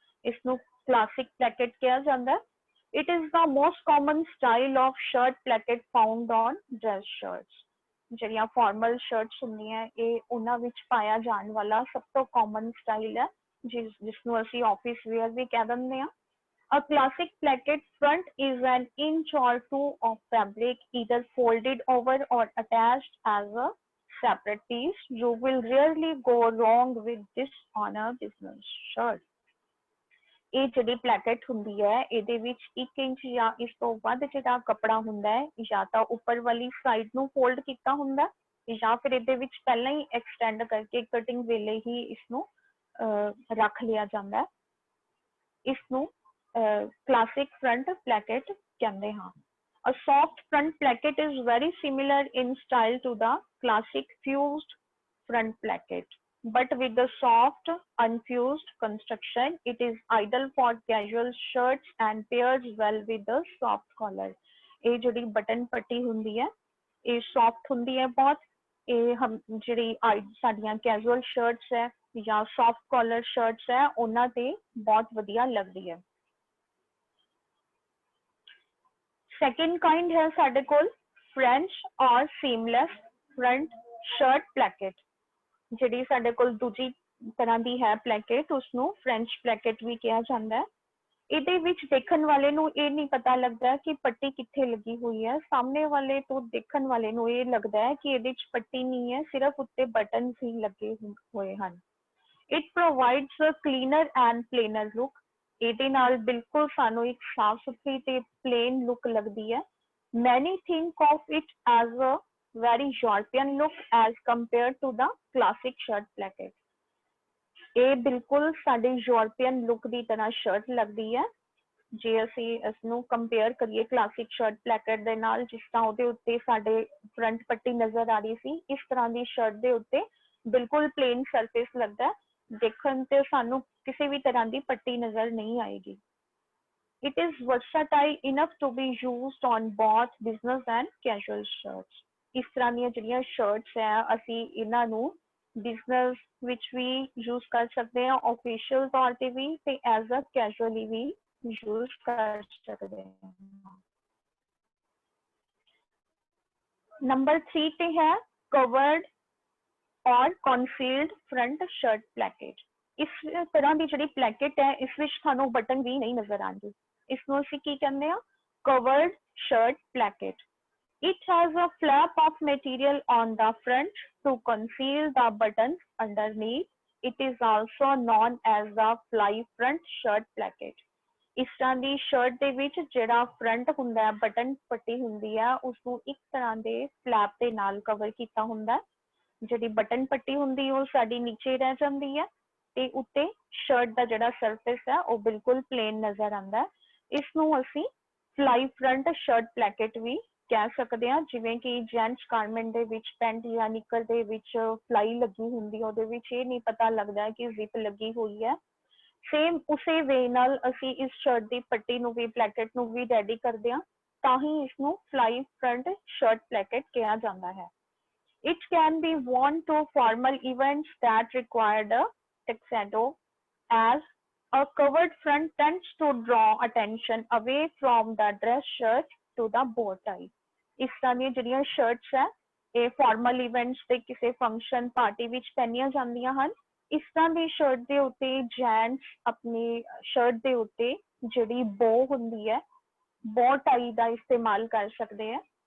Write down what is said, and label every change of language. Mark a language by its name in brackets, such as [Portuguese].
[Punjabi] ਇਸਨੂੰ ਕਲਾਸਿਕ ਪਲੈਕੇਟ ਕਿਹਾ ਜਾਂਦਾ। [English] It is the most common style of shirt placket found on dress shirts. [Punjabi] ਜਿਹੜੀਆਂ formal shirts ਹੁੰਦੀਆਂ ਇਹ ਉਹਨਾਂ ਵਿੱਚ ਪਾਇਆ ਜਾਣ ਵਾਲਾ ਸਭ ਤੋਂ ਕਾਮਨ ਸਟਾਈਲ ਹੈ, ਜਿਸਨੂੰ ਅਸੀਂ ਆਫਿਸ ਵੇਅਰ ਵੀ ਕਹਿ ਦਿੰਦੇ ਹਾਂ। [English] A classic placket front is an inch or two of fabric either folded over or attached as a separate piece. You will rarely go wrong with this on a business shirt. [Punjabi] ਇਹ ਜਿਹੜੀ ਪਲੈਕੇਟ ਹੁੰਦੀ ਹੈ ਇਹਦੇ ਵਿੱਚ 1 inch ਜਾਂ ਇਸ ਤੋਂ ਵੱਧ ਜਿਹੜਾ ਕੱਪੜਾ ਹੁੰਦਾ ਹੈ ਜਾਂ ਤਾਂ ਉੱਪਰ ਵਾਲੀ ਸਾਈਡ ਨੂੰ ਫੋਲਡ ਕੀਤਾ ਹੁੰਦਾ ਜਾਂ ਫਿਰ ਇਹਦੇ ਵਿੱਚ ਪਹਿਲਾਂ ਹੀ ਐਕਸਟੈਂਡ ਕਰਕੇ ਕਟਿੰਗ ਵੇਲੇ ਹੀ ਇਸਨੂੰ ਰੱਖ ਲਿਆ ਜਾਂਦਾ। ਇਸਨੂੰ classic front placket ਕਹਿੰਦੇ ਹਾਂ। [English] A soft front placket is very similar in style to the classic fused front placket, but with the soft unfused construction. It is ideal for casual shirts and pairs well with the soft collar. [Punjabi] ਇਹ ਜਿਹੜੀ button ਪੱਟੀ ਹੁੰਦੀ ਹੈ ਇਹ soft ਹੁੰਦੀ ਹੈ ਬਹੁਤ। ਇਹ ਜਿਹੜੀ ਸਾਡੀਆਂ ਕੈਜੂਅਲ ਸ਼ਰਟਸ ਹੈ ਜਾਂ ਸੌਫਟ ਕਾਲਰ ਸ਼ਰਟਸ ਹੈ ਉਹਨਾਂ ਤੇ ਬਹੁਤ ਵਧੀਆ ਲੱਗਦੀ ਹੈ। ਸੈਕਿੰਡ ਕਾइंड है ਸਾਡੇ ਕੋਲ ਫ੍ਰੈਂਚ ਔਰ ਸੀਮਲੈਸ ਫਰੰਟ ਸ਼ਰਟ ਪਲੈਕੇਟ। ਜਿਹੜੀ ਸਾਡੇ ਕੋਲ ਦੂਜੀ ਤਰ੍ਹਾਂ ਦੀ ਹੈ ਪਲੈਕੇਟ ਉਸਨੂੰ ਫ੍ਰੈਂਚ ਪਲੈਕੇਟ ਵੀ ਕਿਹਾ ਜਾਂਦਾ ਹੈ। ਇਹਦੇ ਵਿੱਚ ਦੇਖਣ ਵਾਲੇ ਨੂੰ ਇਹ ਨਹੀਂ ਪਤਾ ਲੱਗਦਾ ਕਿ ਪੱਟੀ ਕਿੱਥੇ ਲੱਗੀ ਹੋਈ ਹੈ। ਸਾਹਮਣੇ ਵਾਲੇ ਤੋਂ ਦੇਖਣ ਵਾਲੇ ਨੂੰ ਇਹ ਲੱਗਦਾ ਹੈ ਕਿ ਇਹਦੇ ਵਿੱਚ ਪੱਟੀ ਨਹੀਂ ਹੈ, ਸਿਰਫ ਉੱਤੇ ਬਟਨ ਹੀ ਲੱਗੇ ਹੋਏ ਹਨ। [English] It provides a cleaner and plainer look. [Punjabi] ਇਹਦੇ ਨਾਲ ਬਿਲਕੁਲ ਸਾਨੂੰ ਇੱਕ ਸਾਫ ਸੁਥਰੀ ਤੇ ਪਲੇਨ ਲੁੱਕ ਲੱਗਦੀ ਹੈ। [English] Many think of it as a very European look as compared to the classic shirt placket. [Punjabi] ਇਹ ਬਿਲਕੁਲ ਸਾਡੀ ਯੂਰਪੀਅਨ ਲੁੱਕ ਦੀ ਤਰ੍ਹਾਂ ਸ਼ਰਟ ਲੱਗਦੀ ਹੈ ਜੇ ਅਸੀਂ ਇਸਨੂੰ ਕੰਪੇਅਰ ਕਰੀਏ ਕਲਾਸਿਕ ਸ਼ਰਟ ਪਲੈਕੇਟ ਦੇ ਨਾਲ, ਜਿਸ ਤਰ੍ਹਾਂ ਉਹਦੇ ਉੱਤੇ ਸਾਡੇ ਫਰੰਟ ਪੱਟੀ ਨਜ਼ਰ ਆ ਰਹੀ ਸੀ। ਇਸ ਤਰ੍ਹਾਂ ਦੀ ਸ਼ਰਟ ਦੇ ਉੱਤੇ ਬਿਲਕੁਲ ਪਲੇਨ ਸਰਫੇਸ ਲੱਗਦਾ, ਦੇਖਣ ਤੇ ਸਾਨੂੰ ਕਿਸੇ ਵੀ ਤਰ੍ਹਾਂ ਦੀ ਪੱਟੀ ਨਜ਼ਰ ਨਹੀਂ ਆਏਗੀ। [English] It is versatile enough to be used on both business and casual shirts. [Punjabi] ਇਸ ਤਰ੍ਹਾਂ ਦੀਆਂ ਜਿਹੜੀਆਂ ਸ਼ਰਟਸ ਹੈ ਅਸੀਂ ਇਹਨਾਂ ਨੂੰ ਬਿਜ਼ਨਸ ਵਿੱਚ ਵੀ ਯੂਜ਼ ਕਰ ਸਕਦੇ ਹਾਂ, ਆਫੀਸ਼ੀਅਲ ਤੌਰ ਤੇ ਵੀ ਤੇ ਐਜ਼ ਅ ਕੈਜੂਅਲੀ ਵੀ ਯੂਜ਼ ਕਰ ਸਕਦੇ ਹਾਂ। ਨੰਬਰ 3 ਤੇ ਹੈ ਕਵਰਡ ਔਰ ਕਨਸੀਲਡ ਫਰੰਟ ਸ਼ਰਟ ਪਲੈਕੇਟ। ਇਸ ਤਰ੍ਹਾਂ ਦੀ ਜਿਹੜੀ ਪਲੈਕੇਟ ਹੈ ਇਸ ਵਿੱਚ ਤੁਹਾਨੂੰ ਬਟਨ ਵੀ ਨਹੀਂ ਨਜ਼ਰ ਆਉਂਦੇ। ਇਸਨੂੰ ਅਸੀਂ ਕੀ ਕਹਿੰਦੇ ਆ? Covered shirt ਪਲੈਕੇਟ। [English] It has a flap of material on the front to conceal the buttons underneath. It is also known as the fly front shirt placket. [Punjabi] ਇਸ ਤਰ੍ਹਾਂ ਦੀ ਸ਼ਰਟ ਦੇ ਵਿੱਚ ਜਿਹੜਾ ਫਰੰਟ ਹੁੰਦਾ ਹੈ, ਬਟਨ ਪੱਟੀ ਹੁੰਦੀ ਹੈ, ਉਸਨੂੰ ਇੱਕ ਤਰ੍ਹਾਂ ਦੇ ਫਲੈਪ ਦੇ ਨਾਲ ਕਵਰ ਕੀਤਾ ਹੁੰਦਾ। ਜਿਹੜੀ ਬਟਨ ਪੱਟੀ ਹੁੰਦੀ ਉਹ ਸਾਡੀ ਨੀਚੇ ਰਹਿ ਜਾਂਦੀ ਹੈ ਤੇ ਉੱਤੇ ਸ਼ਰਟ ਦਾ ਜਿਹੜਾ ਸਰਫੇਸ ਹੈ ਉਹ ਬਿਲਕੁਲ ਪਲੇਨ ਨਜ਼ਰ ਆਉਂਦਾ। ਇਸ ਨੂੰ ਅਸੀਂ ਫਲਾਈ ਫਰੰਟ ਸ਼ਰਟ ਪਲੈਕਟ ਵੀ ਕਹਿ ਸਕਦੇ ਹਾਂ। ਜਿਵੇਂ ਕਿ ਜੈਂਟਸ ਗਾਰਮੈਂਟ ਦੇ ਵਿੱਚ ਪੈਂਟ ਜਾਂ ਨਿੱਕਰ ਦੇ ਵਿੱਚ ਫਲਾਈ ਲੱਗੀ ਹੁੰਦੀ, ਉਹਦੇ ਵਿੱਚ ਇਹ ਨਹੀਂ ਪਤਾ ਲੱਗਦਾ ਕਿ ਜ਼ਿਪ ਲੱਗੀ ਹੋਈ ਹੈ। ਸੇਮ ਉਸੇ ਵੇ ਨਾਲ ਅਸੀਂ ਇਸ ਸ਼ਰਟ ਦੀ ਪੱਟੀ ਨੂੰ ਵੀ, ਪਲੈਕਟ ਨੂੰ ਵੀ ਰੈਡੀ ਕਰਦੇ ਹਾਂ, ਤਾਂ ਹੀ ਇਸਨੂੰ ਫਲਾਈ ਫਰੰਟ ਸ਼ਰਟ ਪਲੈਕਟ ਕਿਹਾ ਜਾਂਦਾ ਹੈ। [English] It can be worn to formal events that required a tuxedo, as a covered front tends to draw attention away from the dress shirt to the bow tie. [Punjabi] ਇਸ ਤਰ੍ਹਾਂ ਦੀਆਂ ਜਿਹੜੀਆਂ shirts ਹੈ ਇਹ formal events ਤੇ ਕਿਸੇ function party ਵਿੱਚ ਪਹਿਨੀਆਂ ਜਾਂਦੀਆਂ ਹਨ। ਇਸ ਤਰ੍ਹਾਂ ਦੀ ਸ਼ਰਟ ਦੇ ਉੱਤੇ ਜੈਂਟਸ ਆਪਣੀ ਸ਼ਰਟ ਦੇ ਉੱਤੇ ਜਿਹੜੀ ਬੋ ਹੁੰਦੀ ਹੈ, ਬੋ ਟਾਈ ਦਾ ਇਸਤੇਮਾਲ ਕਰ ਸਕਦੇ ਹੈ।